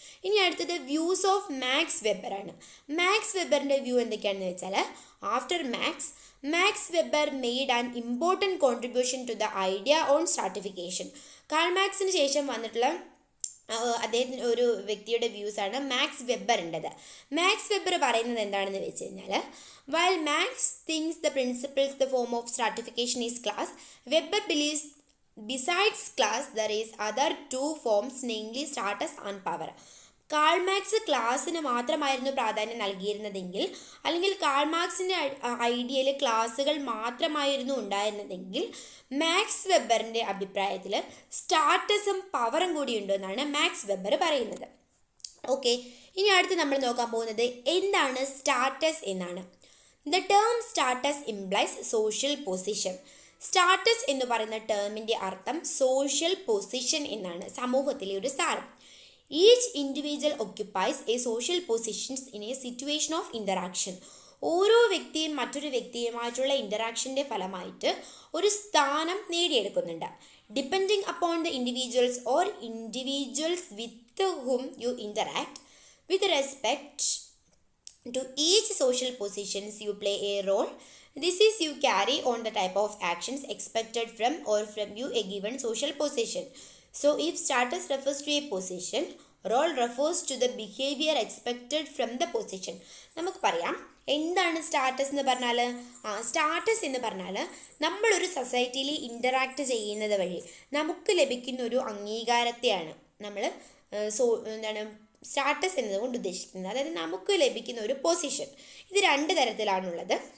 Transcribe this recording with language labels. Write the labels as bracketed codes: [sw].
[ml] ഇനി അടുത്തത് views of max വെബറാണ്. Max വെബറിൻ്റെ view എന്തൊക്കെയാണെന്ന് വെച്ചാൽ, [en] After Max Weber made an important contribution to the idea on stratification. [ml] കാൾമാർക്സിന് ശേഷം വന്നിട്ടുള്ള അദ്ദേഹത്തിന് ഒരു വ്യക്തിയുടെ വ്യൂസാണ് മാക്സ് വെബറിൻ്റെത്. മാക്സ് വെബർ പറയുന്നത് എന്താണെന്ന് വെച്ച് കഴിഞ്ഞാൽ, [en] while Marx thinks the principles the form of stratification is class, Weber believes besides class there is other two forms, namely status and power. [ml] Karl Marx ക്ലാസ്സിന് മാത്രമായിരുന്നു പ്രാധാന്യം നൽകിയിരുന്നതെങ്കിൽ, അല്ലെങ്കിൽ കാൾമാർക്സിൻ്റെ ഐഡിയയിൽ ക്ലാസ്സുകൾ മാത്രമായിരുന്നു ഉണ്ടായിരുന്നതെങ്കിൽ, മാക്സ് വെബറിൻ്റെ അഭിപ്രായത്തിൽ സ്റ്റാറ്റസും പവറും കൂടി ഉണ്ടെന്നാണ് മാക്സ് വെബർ പറയുന്നത്. ഓക്കെ, ഇനി അടുത്ത് നമ്മൾ നോക്കാൻ പോകുന്നത് എന്താണ് സ്റ്റാറ്റസ് എന്നാണ്. [en] The term status implies social position. [ml] Status എന്ന് പറയുന്ന ടേമിൻ്റെ അർത്ഥം സോഷ്യൽ പൊസിഷൻ എന്നാണ്, സമൂഹത്തിലെ ഒരു സ്ഥാനം. [en] Each individual occupies a social positions in a situation of interaction. [ml] ഓരോ വ്യക്തിയും മറ്റൊരു വ്യക്തിയുമായിട്ടുള്ള ഇൻ്ററാക്ഷൻ്റെ ഫലമായിട്ട് ഒരു സ്ഥാനം നേടിയെടുക്കുന്നുണ്ട്. [en] Depending upon the individuals or individuals with whom you interact, with respect to each social positions you play a role. This is you carry on the type of actions expected from or from you a given social position. So if status refers to a position, role refers to the behavior expected from the position. [ml] നമുക്ക് പറയാം എന്താണ് status എന്ന് പറഞ്ഞാൽ. Status എന്ന് പറഞ്ഞാൽ നമ്മളൊരു സൊസൈറ്റിയിൽ interact ചെയ്യുന്നത് വഴി നമുക്ക് ലഭിക്കുന്ന ഒരു അംഗീകാരത്തെയാണ് നമ്മൾ എന്താണ് സ്റ്റാറ്റസ് എന്നതുകൊണ്ട് ഉദ്ദേശിക്കുന്നത്. അതായത് നമുക്ക് ലഭിക്കുന്ന ഒരു പൊസിഷൻ. ഇത് രണ്ട് തരത്തിലാണുള്ളത്.